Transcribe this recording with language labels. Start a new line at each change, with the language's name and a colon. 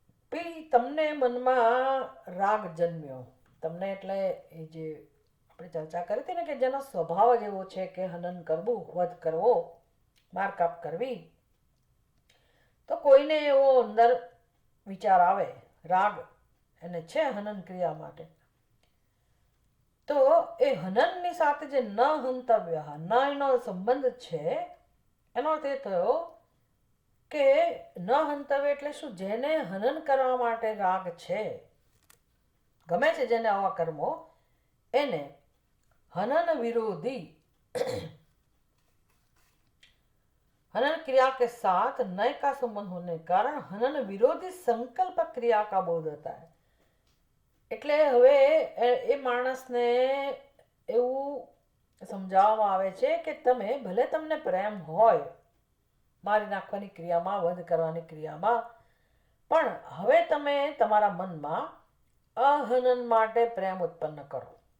Gujarati: ભાઈ તમને મનમાં રાગ જન્મ્યો, તમને એટલે એ જે આપણે ચર્ચા કરી હતી ને કે જેનો સ્વભાવ જ એવો છે કે હનન કરવું, વધ કરવો, મારકાપ કરવી, તો કોઈને એવો અંદર વિચાર આવે, રાગ એને છે હનન ક્રિયા માટે, તો એ હનનની સાથે જે ન હંતવ્ય, ન એનો સંબંધ છે, એનો અર્થ એ થયો કે ન હંતવ્ય એટલે શું? જેને હનન કરવા માટે રાગ છે, ગમે છે જેને આવા કર્મો, એને
Hindi: हनन विरोधी हनन क्रिया के साथ नय का संबंध होने के कारण हनन विरोधी संकल्प क्रिया का बोध होता है.
Gujarati: એટલે હવે એ માણસને એવું સમજાવવામાં આવે છે કે તમે ભલે તમને પ્રેમ હોય મારી નાખવાની ક્રિયામાં, વધ કરવાની ક્રિયામાં, પણ હવે તમે તમારા મનમાં અહનન માટે પ્રેમ ઉત્પન્ન કરો.